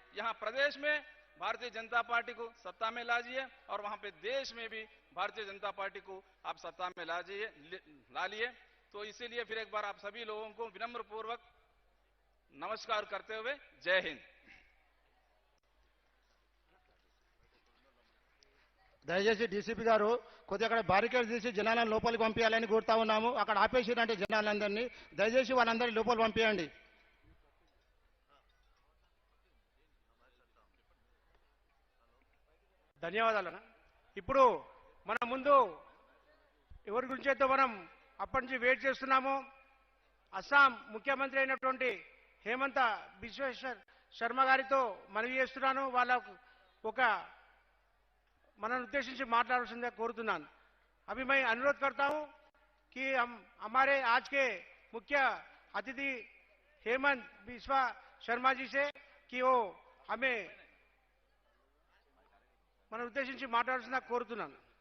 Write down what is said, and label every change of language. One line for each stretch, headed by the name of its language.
Hindi: यहां प्रदेश में भारतीय जनता पार्टी को सत्ता में लाजिए और वहां पे देश में भी भारतीय जनता पार्टी को आप सत्ता में ला लिए। तो इसीलिए फिर एक बार आप सभी लोगों को विनम्र पूर्वक नमस्कार करते हुए जय हिंद।
Telugu: దయచేసి డీసీపీ గారు కొద్దిగా అక్కడ బారికేడ్ తీసి జనాలను లోపలికి పంపించాలని కోరుతా ఉన్నాము. అక్కడ ఆపేసిరంటే జనాలందరినీ దయచేసి వాళ్ళందరినీ లోపలికి పంపించండి. ధన్యవాదాలు. ఇప్పుడు మన ముందు ఎవరి గురించి అయితే మనం అప్పటి నుంచి వెయిట్ చేస్తున్నామో అస్సాం ముఖ్యమంత్రి అయినటువంటి హేమంత బిశ్వ శర్మ గారితో మనవి చేస్తున్నాను. వాళ్ళకు ఒక మనల్ని ఉద్దేశించి మాట్లాడాల్సిందిగా కోరుతున్నాను.
Hindi: अभी मैं अनुरोध करता हूं कि हम हमारे आज के मुख्य अतिथि हेमंत बिश्वा शर्मा जी से कि वो हमें मन
Telugu: उद्देशिंచి మాట్లాడాల్సిందిగా కోరుతున్నాను.